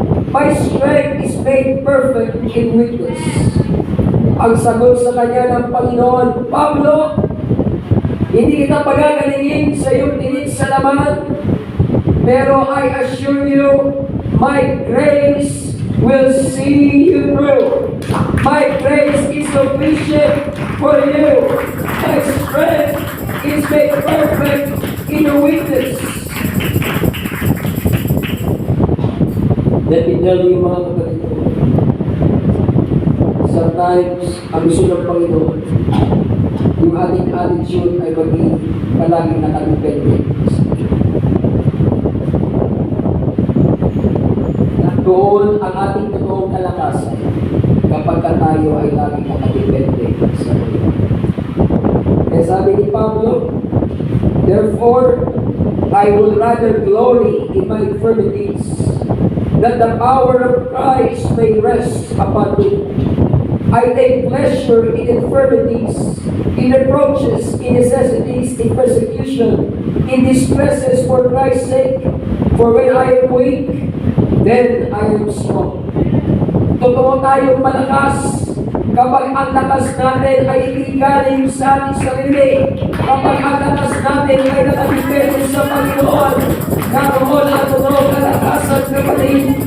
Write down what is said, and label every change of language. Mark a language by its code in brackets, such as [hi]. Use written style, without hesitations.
[en] My strength is made perfect in weakness." [tl] Ang sagot sa kanya ng Panginoon, Pablo, hindi kita pagagalingin sa iyong tinig sa laman, pero [en] I assure you, my grace will see you through. My grace is sufficient for you. My strength is made perfect in your weakness. Let me tell you, [tl] mga kapatid ko, sometimes, ang gusto ng Panginoon, yung ating attitude ay maging palaging nakadepende. Doon ang ating totoong kalakasan kapag tayo ay laging nakadepende sa Panginoon. Kaya sabi ni Pablo, [en] "Therefore, I will rather glory in my infirmities, that the power of Christ may rest upon me. I take pleasure in infirmities, in reproaches, in necessities, in persecution, in distresses for Christ's sake. For when I am weak, then I am strong." [tl] Totoo tayong malakas kapag ang lakas natin ay hindi galing sa ating sarili. Kapag ang lakas natin ay nakadepende sa Panginoon, naroon ang totoong kalakasan, kapatid.